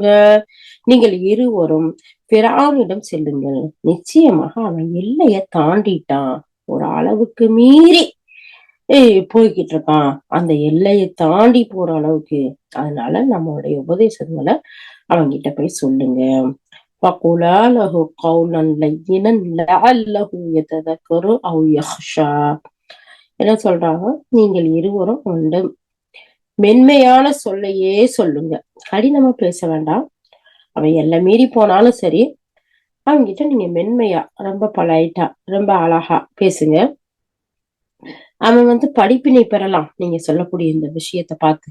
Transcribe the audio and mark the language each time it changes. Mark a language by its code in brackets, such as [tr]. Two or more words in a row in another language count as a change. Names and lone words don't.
[ta] நீங்கள் இருவரும் ஃபிரௌனிடம் செல்லுங்கள். நிச்சயமாக அவன் எல்லைய தாண்டிட்டான், ஒரு அளவுக்கு மீறி போய்கிட்டு இருக்கான், அந்த எல்லையை தாண்டி போற அளவுக்கு. அதனால நம்மளுடைய உபதேசங்களை அவங்கிட்ட போய் சொல்லுங்க. [ar] فَقُولَا لَهُ قَوْلًا لَيِّنًا لَعَلَّهُ يَتَذَكَّرُ أَوْ يَخْشَى. [ta] என்ன சொல்றாங்க? நீங்கள் இருவரும் மென்மையான சொல்லையே சொல்லுங்க, கடினமா பேச வேண்டாம். அவன் எல்லாம் மீறி போனாலும் சரி, அவங்கிட்ட நீங்க மென்மையா, ரொம்ப பொலைட்டா, ரொம்ப அழகா பேசுங்க. அவன் படிப்பினை பெறலாம் நீங்க சொல்லக்கூடிய இந்த விஷயத்த பார்த்து.